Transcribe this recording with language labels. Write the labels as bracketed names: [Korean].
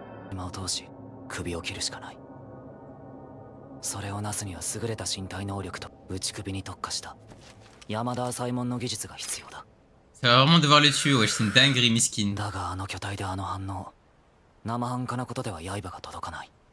[Japanese] 今を通し、首を切るしかない。それをなすには優れた身体能力と内首に特化した山田左衛門の技術が必要だ。 [French] Ça va vraiment devoir le tuer, wesh, c'est une dinguerie, miskin. [Japanese] だがあの巨体であの反応、生半可なことでは刃が届かない。